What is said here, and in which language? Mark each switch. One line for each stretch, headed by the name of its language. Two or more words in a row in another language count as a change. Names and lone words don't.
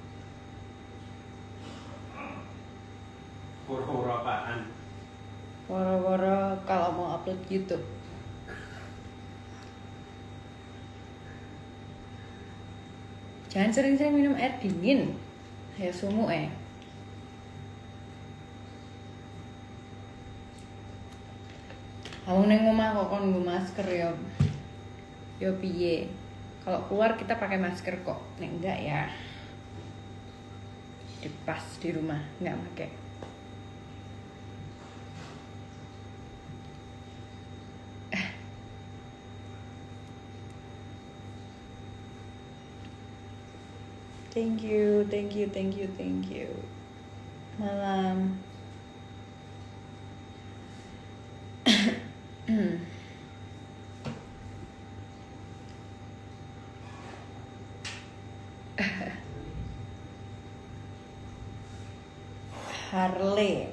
Indonesian: Woro-woro apaan? Woro-woro kalau mau upload YouTube. Jangan sering-sering minum air dingin.
Javanese: Ya sumu Aku neng omah kok kon nggo masker ya. Yo piye?
Indonesian: Kalau keluar kita pakai masker kok.
Javanese: Nek enggak ya.
Indonesian: Pas di rumah enggak pakai.
English: Thank you.
Indonesian: Malam. Harley.